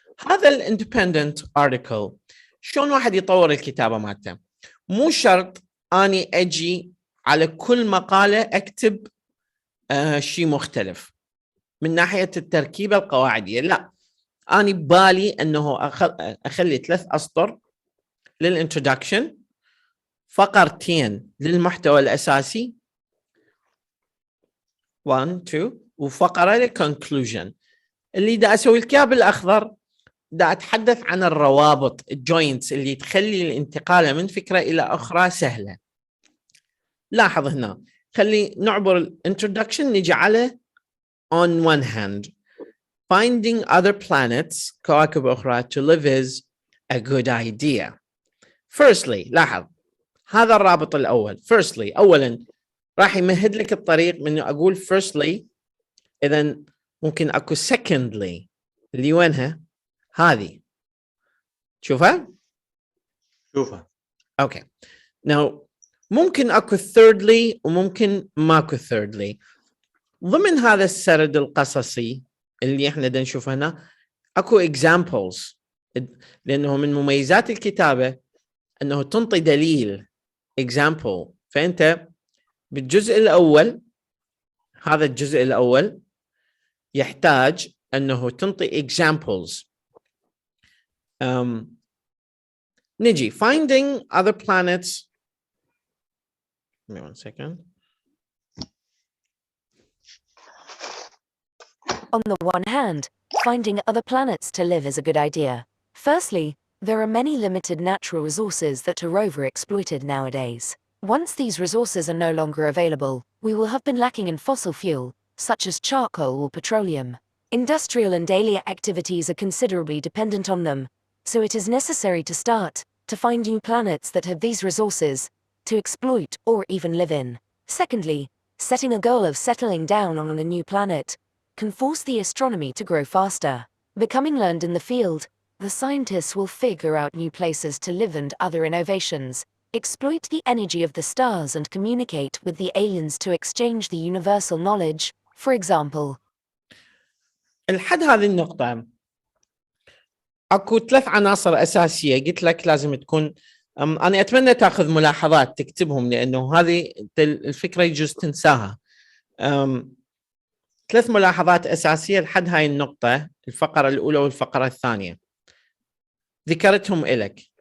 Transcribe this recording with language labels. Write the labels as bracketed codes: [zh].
[ar] هذا الاندبندنت article شلون واحد يطور الكتابة مالته؟ مو شرط أني أجي على كل مقالة أكتب شيء مختلف من ناحية التركيبة القواعدية، لا، أنا ببالي أنه أخلي 3 أسطر للإنترودكشن، فقرتين للمحتوى الأساسي 1 2 وفقرة للكونكلوجن. اللي دا أسوي الكاب الأخضر دا أتحدث عن الروابط الجوينتس اللي تخلي الانتقال من فكرة إلى أخرى سهلة. لاحظ هنا، خلي نعبر الانترودكشن نجي على [en] on one hand finding other planets [ar] كواكب أخرى [en] to live is a good idea. [ar] Firstly لاحظ هذا الرابط الأول. Firstly أولا راح يمهد لك الطريق من أقول firstly، إذن ممكن أكو secondly اللي وينها هذه شوفها أوكي. now ممكن أكو thirdly وممكن ماكو thirdly. ضمن هذا السرد القصصي اللي احنا دا نشوف هنا اكو examples، لانه من مميزات الكتابة انه تنطي دليل example. فانت بالجزء الاول، هذا الجزء الاول يحتاج انه تنطي examples. نجي [en] finding other planets. Give me 1 second. On the one hand, finding other planets to live is a good idea. Firstly, there are many limited natural resources that are overexploited nowadays. Once these resources are no longer available, we will have been lacking in fossil fuel, such as charcoal or petroleum. Industrial and daily activities are considerably dependent on them, so it is necessary to start to find new planets that have these resources to exploit or even live in. Secondly, setting a goal of settling down on a new planet can force the astronomy to grow faster. Becoming learned in the field, the scientists will figure out new places to live and other innovations, exploit the energy of the stars and communicate with the aliens to exchange the universal knowledge. For example, [ar] الحد هذه النقطة اكو 3 عناصر اساسية قلت لك لازم تكون. انا اتمنى تاخذ ملاحظات تكتبهم، لانه هذه الفكرة يجوز تنساها. 3 ملاحظات اساسية لحد هاي النقطة، الفقرة الاولى والفقرة الثانية ذكرتهم إلك.